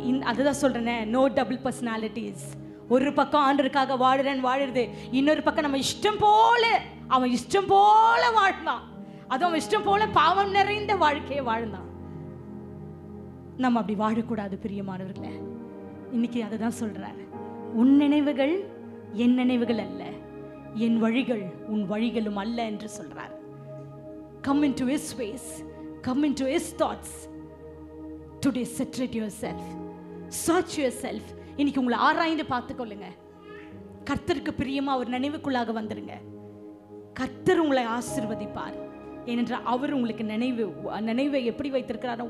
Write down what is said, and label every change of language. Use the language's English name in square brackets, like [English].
[Tamil] அதுதான் சொல்றேன், [English] No double personalities. [Tamil] ஒரு பக்கம் ஆண்டவருக்காக வாழுறது, இன்னொரு பக்கம் நம்ம இஷ்டம் போல, அவன் இஷ்டம் போல வாழ்ந்தான். அதுவும் அவன் இஷ்டம் போல பாவம் நிறைந்த வாழ்க்கையை வாழ்ந்தான். நம்ம அப்படி வாழக்கூடாது பிரியமானவர்களே. இன்னைக்கு அதை தான் சொல்றாரு. உன் நினைவுகள் என் நினைவுகள் அல்ல, என் வழிகள் உன் வழிகளும் அல்ல என்று சொல்றார். [English] Come into his ways, come into his thoughts. Today saturate yourself, search yourself. [Tamil] இன்னைக்கு உங்களை ஆராய்ந்து பார்த்துக்கொள்ளுங்க. கர்த்தருக்கு பிரியமா ஒரு நினைவுக்குள்ளாக வந்துருங்க. கர்த்தர் உங்களை ஆசீர்வதிப்பார். ஏனென்றால் அவர் உங்களுக்கு நினைவை எப்படி வைத்திருக்கிறார்?